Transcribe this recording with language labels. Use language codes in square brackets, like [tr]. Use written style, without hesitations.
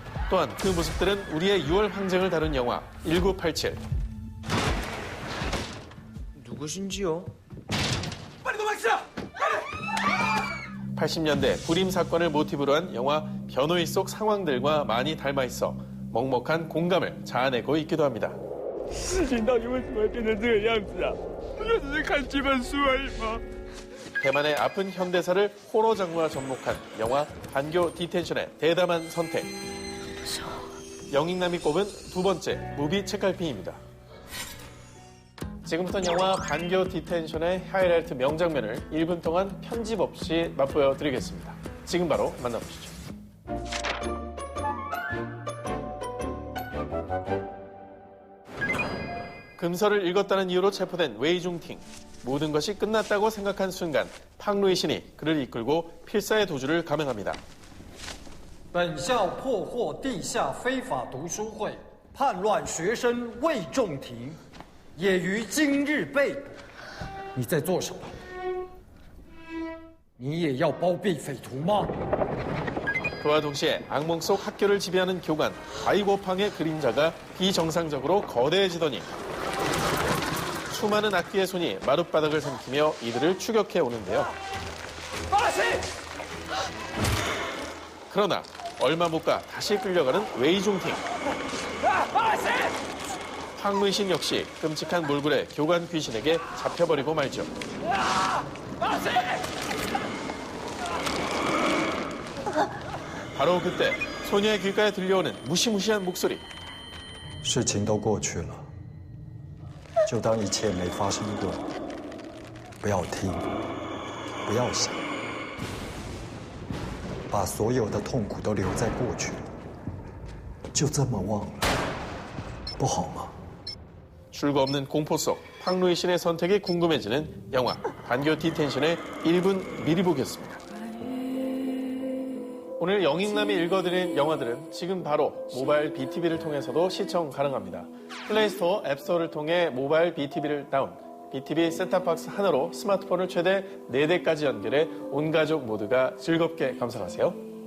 [ko] 또한 그 모습들은 우리의 6월 항쟁을 다룬 영화 1987. 누구신지요? 빨리 도망치자! 80년대 불임 사건을 모티브로 한 영화 변호인 속 상황들과 많이 닮아 있어 먹먹한 공감을 자아내고 있기도 합니다. [zh] 事情到底为什么会变成这个样子啊？不就只是看几本书而已吗？ [ko] 대만의 아픈 현대사를 호러 장르와 접목한 영화 반교 디텐션의 대담한 선택. 영익남이 꼽은 두 번째 무비 책갈피입니다. 지금부터 영화 반교 디텐션의 하이라이트 명장면을 1분 동안 편집 없이 맛보여 드리겠습니다. 지금 바로 만나보시죠. 금서를 읽었다는 이유로 체포된 웨이중팅. 모든 것이 끝났다고 생각한 순간 팡루이 신이 그를 이끌고 필사의 도주를 감행합니다. [zh] 本校破获地下非法读书会，叛乱学生魏仲廷，也于今日被捕。你在做什么？你也要包庇匪徒吗？ [ko] 그와 동시에 악몽 속 학교를 지배하는 교관 아이고팡의 그림자가 비정상적으로 거대해지더니 수많은 악기의 손이 마룻바닥을 삼키며 이들을 추격해 오는데요. 그러나 얼마 못 가 다시 끌려가는 웨이중팅. 황무이신 역시 끔찍한 몰골의 교관 귀신에게 잡혀버리고 말죠. 바로 그때 소녀의 귓가에 들려오는 무시무시한 목소리. [zh] 事情都过去了，就当一切没发生过。不要听，不要想，把所有的痛苦都留在过去，就这么忘了，不好吗？ [ko] 출구 없는 공포 속 팡루이 신의 선택이 궁금해지는 영화 반교 디텐션의 1분 미리 보기였습니다. 오늘 영익남이 읽어드린 영화들은 지금 바로 모바일 BTV를 통해서도 시청 가능합니다. 플레이스토어, 앱스토어를 통해 모바일 BTV를 다운, BTV 셋탑박스 하나로 스마트폰을 최대 4대까지 연결해 온 가족 모두가 즐겁게 감상하세요.